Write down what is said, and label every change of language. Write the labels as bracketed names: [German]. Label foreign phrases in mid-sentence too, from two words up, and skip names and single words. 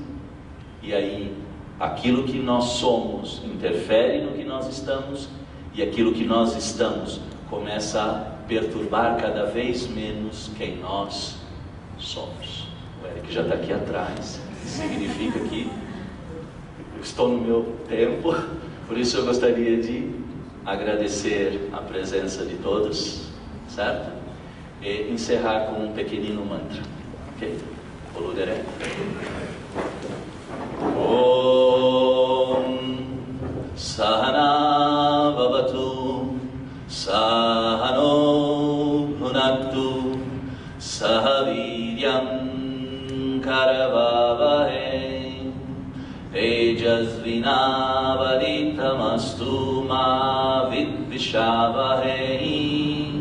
[Portuguese] E aí, aquilo que nós somos interfere no que nós estamos, e aquilo que nós estamos começa a perturbar cada vez menos quem nós somos. O Eric já está aqui atrás. Significa que estou no meu tempo, por isso eu gostaria de agradecer a presença de todos, certo? E encerrar com um pequenino mantra, ok? Poludere. [Sanskrit] ॐ सहना भवतु सहनौ भुनक्तु सहवीर्यं करवावहै तेजस्विनावधीतमस्तु मा विद्विषावहै.